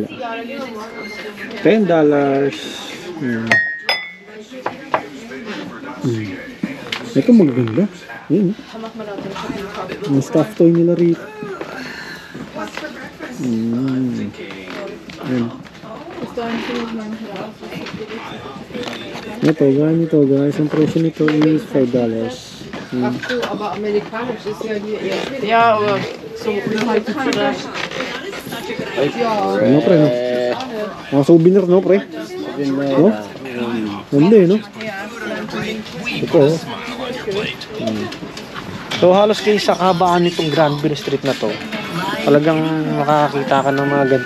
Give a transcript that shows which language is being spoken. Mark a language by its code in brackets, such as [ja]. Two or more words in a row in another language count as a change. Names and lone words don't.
[tl] $10. Ito maganda. Yan. Yung [en] stuff toy [tl] nila rito. Yan. Ito, ganito guys. Ang presyo nito is $5. [de] Aber amerikanisch ist ja hier eher. Ja, aber so halt [tl] ano pre, no? Mga souvenir, no pre? No? Hindi, no? Ito, So halos kayo sa kabaan nitong Granville Street na to, talagang makakakita ka ng mga ganito.